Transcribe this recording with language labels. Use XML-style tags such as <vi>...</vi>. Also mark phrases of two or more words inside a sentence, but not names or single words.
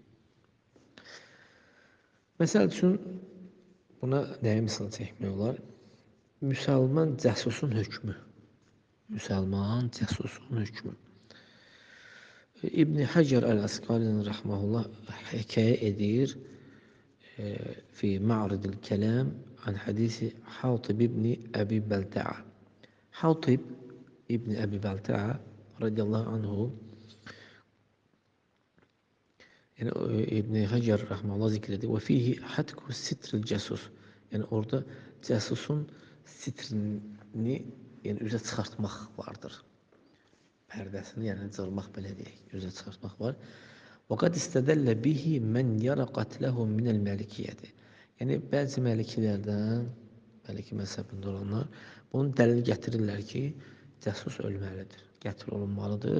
<az>Məsəl üçün buna nəyə misal çəkmək olar? Müsəlman cəsusun hökmü. Müsəlman cəsusun hökmü. İbn Hacer el-Əsqalani rahmehullah hekayə edir</az> <ar>في معرض الكلام عن حديث</ar> <az>Hatib ibn Abi Balta'a.</az> <ar>Hatib ibn Abi Balta'a رضي الله عنه,</ar> <az>yani İbn Hacer rahmehullah zikredir.</az> <ar>وفيه هتك ستر الجاسوس.</ar> <az>Yani orada casusun sitrini yani üzə çıxartmaq vardır. Pərdəsini, yəni cırmaq belə deyək, üzə çıxartmaq var.</az> <ar>وقد استدل به من يرى قتله من المالكية.</ar> <az>Yəni bəzi məlikilərdən, məliki məzhəbində olanlar bunu dəlil gətirirlər ki, cəsus ölməlidir, qətl olunmalıdır.</az>